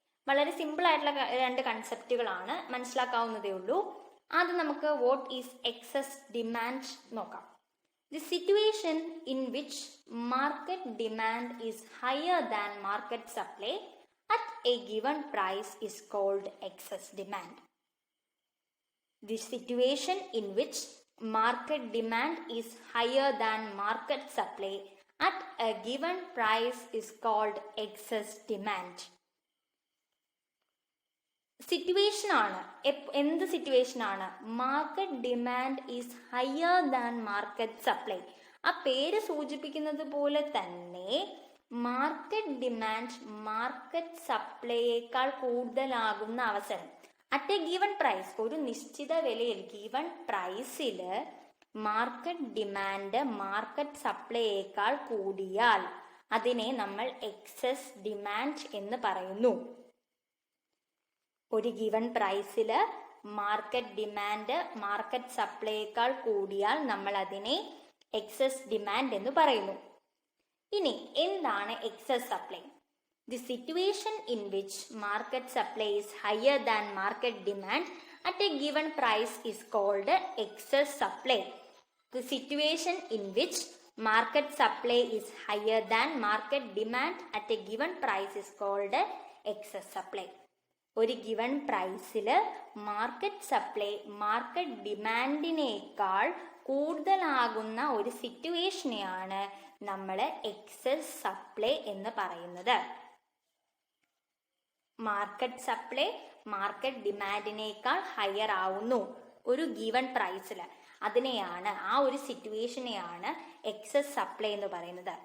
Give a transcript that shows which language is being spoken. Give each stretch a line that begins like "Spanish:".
Malayalam: വളരെ സിമ്പിൾ ആയിട്ടുള്ള രണ്ട് കൺസെപ്റ്റുകളാണ്, മനസ്സിലാക്കാവുന്നതേ ഉള്ളൂ. ആദ്യം നമുക്ക്
English: what is excess demand
Malayalam: നോക്കാം.
English: The situation in which market demand is higher than market supply at a given price is called excess demand. The situation in which market demand is higher than market supply at a given price is called excess demand.
Malayalam: Situation ആണ്. എന്ത് situation ആണ്?
English: Market demand is higher than market supply.
Malayalam: ആ പേര് സൂചിപ്പിക്കുന്നത് പോലെ തന്നെ market demand market സപ്ലൈയേക്കാൾ കൂടുതലാകുന്ന അവസരം.
English: at a given price,
Malayalam: ഒരു നിശ്ചിത വിലയിൽ ഗീവൺ പ്രൈസിൽ മാർക്കറ്റ് ഡിമാൻഡ് മാർക്കറ്റ് സപ്ലൈയേക്കാൾ കൂടിയാൽ അതിനെ നമ്മൾ എക്സസ് ഡിമാൻഡ് എന്ന് പറയുന്നു. ഒരു ഗീവൺ പ്രൈസിൽ മാർക്കറ്റ് ഡിമാൻഡ് മാർക്കറ്റ് സപ്ലൈയേക്കാൾ കൂടിയാൽ നമ്മൾ അതിനെ എക്സസ് ഡിമാൻഡ് എന്ന് പറയുന്നു. ഇനി എന്താണ് excess supply?
English: The situation in which market supply is higher than market demand at a given price is called excess supply. The situation in which market supply is higher than market demand at a given price is called excess supply.
Malayalam: ഒരു given പ്രൈസിൽ market supply market ഡിമാൻഡിനേക്കാൾ കൂടുതലാകുന്ന ഒരു സിറ്റുവേഷനെയാണ് നമ്മൾ excess supply എന്ന് പറയുന്നത്. Market supply market ഡിമാൻഡിനേക്കാൾ higher ആവുന്നു ഒരു given പ്രൈസിൽ, അതിനെയാണ് ആ ഒരു സിറ്റുവേഷനെയാണ് എക്സസ് സപ്ലൈ എന്ന് പറയുന്നത്.